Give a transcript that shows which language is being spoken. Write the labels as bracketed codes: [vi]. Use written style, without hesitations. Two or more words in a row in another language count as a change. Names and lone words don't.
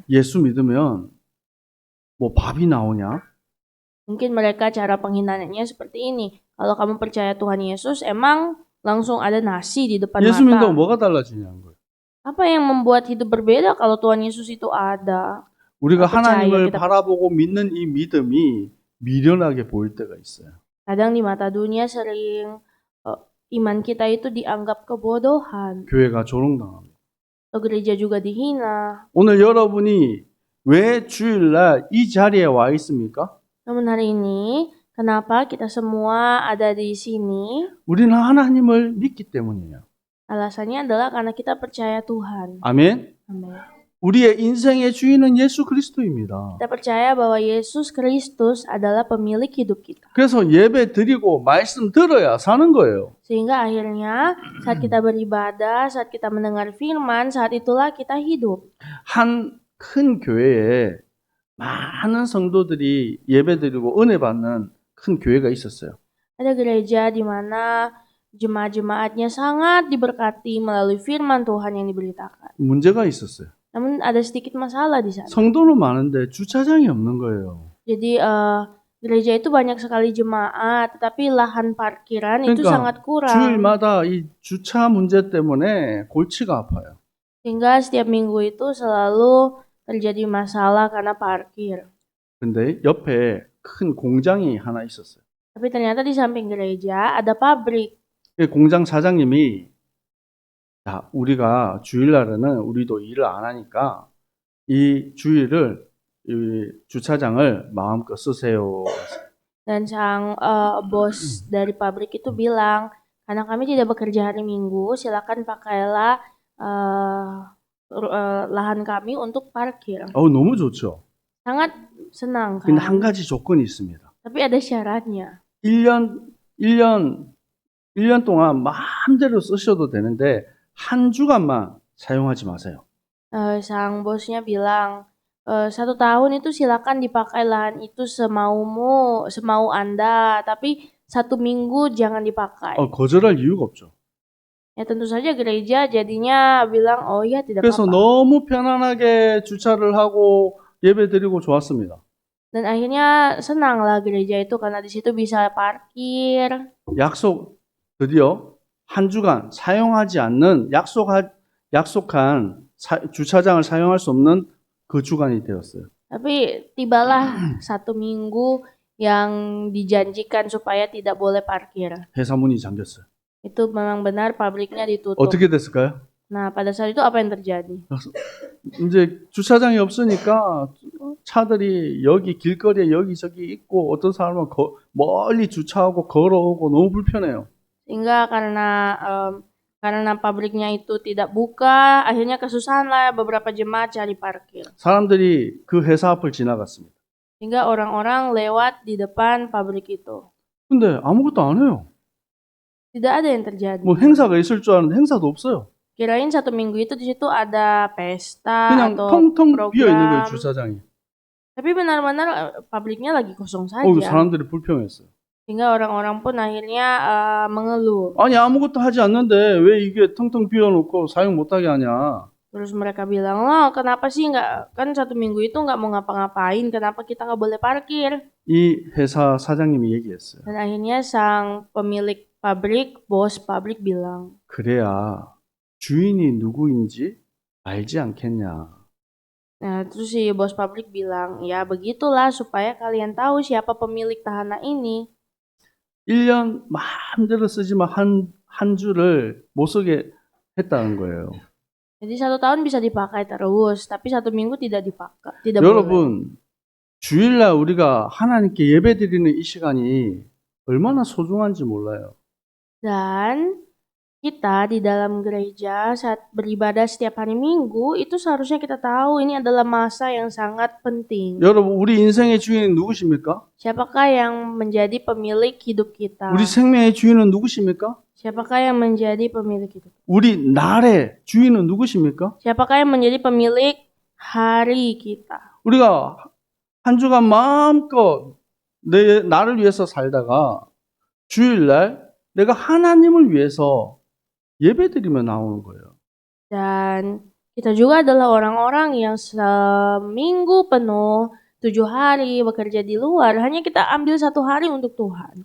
[ko] 예수 믿으면 뭐 밥이 나오냐? [id] Mungkin mereka cara penghinaannya seperti ini. Kalau kamu percaya Tuhan Yesus, emang langsung ada nasi di depan [ko] 예수 믿는다고 [id] mata. [ko] 뭐가 달라지냐는 거예요. [id] Apa yang membuat hidup berbeda kalau Tuhan Yesus itu ada? [ko] 우리가 [id] percaya [ko] 하나님을 [id] kita- [ko] 바라보고 믿는 이 믿음이 미련하게 보일 때가 있어요. [id] Kadang di mata dunia sering iman kita itu dianggap kebodohan. [ko] 교회가 조롱당합니다. [id] Atau gereja juga dihina. [ko] 오늘 여러분이 왜 주일날 이 자리에 와 있습니까? [id] Namun hari ini, kenapa kita semua ada di sini? [ko] 우리는 하나님을 믿기 때문이에요. [id] Alasannya adalah karena kita percaya Tuhan. [ko] 아멘. [id] Amin. [ko] 우리의 인생의 주인은 예수 그리스도입니다. [id] Kita percaya bahwa Yesus Kristus adalah pemilik hidup kita. [ko] 그래서 예배 드리고 말씀 들어야 사는 거예요. [id] Sehingga akhirnya saat kita beribadah, saat kita mendengar firman, saat itulah kita hidup. [ko] 한 큰 교회에 많은 성도들이 예배 드리고 은혜 받는 큰 교회가 있었어요. [id] Ada gereja di mana jemaat-jemaatnya sangat diberkati melalui firman Tuhan yang diberitakan. [ko] 문제가 있었어요. [id] Namun ada sedikit masalah di sana. [ko] 성도는 많은데 주차장이 없는 거예요. [id] Jadi gereja itu banyak sekali jemaat, tetapi lahan parkiran itu [ko] 그러니까 [id] sangat kurang. [ko] 주일마다 이 주차 문제 때문에 골치가 아파요. [id] Sehingga setiap minggu itu selalu terjadi masalah karena parkir. [ko] 근데 옆에 큰 공장이 하나 있었어요. [id] Tapi ternyata di samping gereja ada pabrik. [ko] 그 공장 사장님이 자, 우리가 주일날에는 우리도 일을 안 하니까 이 주일을 이 주차장을 마음껏 쓰세요. [id] Dan sang bos dari pabrik itu bilang, karena kami tidak bekerja hari Minggu, silakan pakailah lahan kami untuk parkir. [ko] 너무 좋죠. [id] Sangat senang [ko] 근데 [id] kan? [ko] 한 가지 조건이 있습니다. [id] Tapi ada syaratnya. [ko] 1년 동안 마음대로 쓰셔도 되는데 한 주간만 사용하지 마세요. [id] Sang bosnya bilang, 1 tahun itu silakan dipakai lahan itu semau Anda, tapi 1 minggu jangan dipakai. [ko] 거절할 이유가 없죠. [id] Ya tentu saja gereja jadinya bilang, oh ya tidak [ko] 그래서 [id] apa-apa. [ko] 너무 편안하게 주차를 하고 예배드리고 좋았습니다. [id] Dan akhirnya senanglah gereja itu karena di situ bisa parkir. [ko] 드디어 한 주간 사용하지 않는 약속한 주차장을 사용할 수 없는 그 주간이 되었어요. [id] Tapi tibalah 1 minggu yang dijanjikan supaya tidak boleh parkir. [ko] 회사 문이 잠겼어요. [id] Itu memang benar pabriknya ditutup. [ko] 어떻게 됐을까요? [id] Nah, pada saat itu apa yang terjadi? [ko] 이제 주차장이 없으니까 차들이 여기 길거리에 여기저기 있고 어떤 사람은 멀리 주차하고 걸어오고 너무 불편해요. [id] Sehingga karena pabriknya itu tidak buka, akhirnya kesusahanlah beberapa jemaat cari parkir. [ko] 사람들이 그 회사 앞을 지나갔습니다. [id] Sehingga orang-orang lewat di depan pabrik itu. [ko] 근데 아무것도 안 해요. [id] Tidak ada yang terjadi. [ko] 뭐 행사가 있을 줄 알았는데 행사도 없어요. [id] Kirain 1 minggu itu di situ ada pesta [ko] 그냥 [id] atau [ko] 텅텅 비어 있는 거예요, [id] program. [ko] 주차장이. [id] Tapi benar-benar pabriknya lagi kosong saja. [ko] 사람들이 불평했어요. [id] Sehingga orang-orang pun akhirnya mengeluh. [ko] 아니 아무것도 하지 않는데 왜 이게 텅텅 비워놓고 사용 못하게 하냐. [id] Terus mereka bilang, loh kenapa sih nggak, kan 1 minggu itu nggak mau ngapa-ngapain, kenapa kita nggak boleh parkir? [ko] 이 회사 사장님이 얘기했어요. [id] Dan akhirnya sang pemilik pabrik, bos pabrik bilang, [ko] 그래야 주인이 누구인지 알지 않겠냐. [id] Nah, terus si bos pabrik bilang, ya begitulah supaya kalian tahu siapa pemilik tahanan ini. [ko] 1년 마음대로 쓰지만 한 주를 못 쓰게 했다는 거예요. [id] Jadi 1 tahun bisa dipakai terus, tapi 1 minggu tidak dipakai, tidak boleh. [ko] 여러분, 주일날 우리가 하나님께 예배드리는 이 시간이 얼마나 소중한지 몰라요. [id] Dan kita di dalam gereja saat beribadah setiap hari Minggu itu seharusnya kita tahu ini adalah masa yang sangat penting. [ko] 여러분, 우리 인생의 주인은 누구십니까? [id] Siapakah yang menjadi pemilik hidup kita? [ko] 우리 생명의 주인은 누구십니까? [id] Siapakah yang menjadi pemilik hidup? [ko] 우리 날의 주인은 누구십니까? [id] Siapakah yang menjadi pemilik hari kita? [ko] 우리가 한 주간 마음껏 나를 위해서 살다가 주일날 내가 하나님을 위해서 예배드리며 나오는 거예요. [id] Dan kita juga adalah orang-orang yang seminggu penuh 7 hari bekerja di luar, hanya kita ambil 1 hari untuk Tuhan.